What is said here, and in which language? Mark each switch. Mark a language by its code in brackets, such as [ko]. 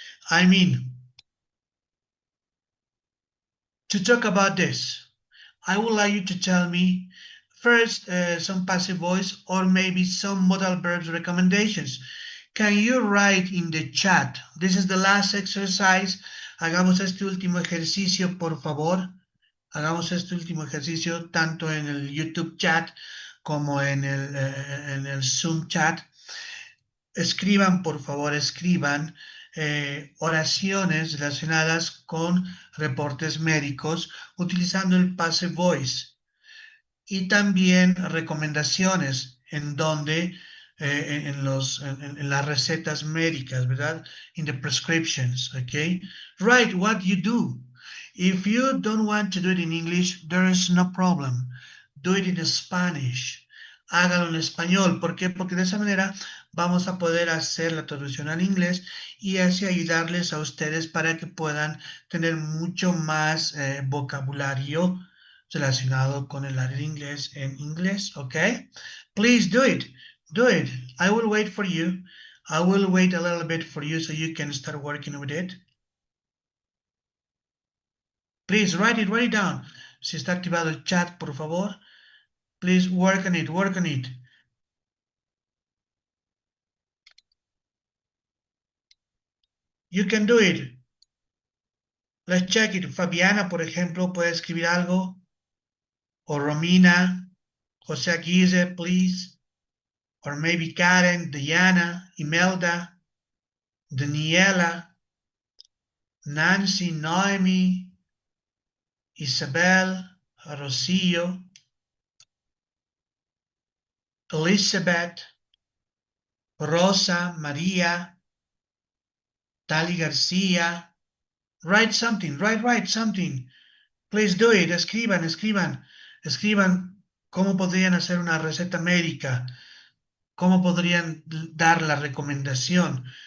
[en] I mean, to talk about this, I would like you to tell me first some passive voice or maybe some modal verbs recommendations. Can you write in the chat? This is the last exercise. [es] Hagamos este último ejercicio, por favor. Hagamos este último ejercicio tanto en el YouTube chat como en el Zoom chat. Escriban, por favor, escriban oraciones relacionadas con reportes médicos utilizando el passive voice. Y también recomendaciones en donde en las recetas médicas, ¿verdad? [en] In the prescriptions, okay? Write what you do. If you don't want to do it in English, there is no problem. Do it in Spanish. [es] Hágalo en español. ¿Por qué? Porque de esa manera vamos a poder hacer la traducción al inglés y así ayudarles a ustedes para que puedan tener mucho más vocabulario relacionado con el área de inglés en inglés, okay? [en] Please do it. Do it. I will wait for you. I will wait a little bit for you so you can start working with it. Please write it down. [es] Si está activado el chat, por favor. [en] Please work on it, work on it. You can do it. Let's check it. [es] Fabiana, por ejemplo, puede escribir algo. O Romina, José Aguirre, [en] please. Or maybe Karen, Diana, Imelda, Daniela, Nancy, Noemi, Isabel, Rosillo, Elizabeth, Rosa, María, Tali García. Write something, write something. Please do it. [es] Escriban, escriban. Escriban cómo podrían hacer una receta médica, cómo podrían dar la recomendación.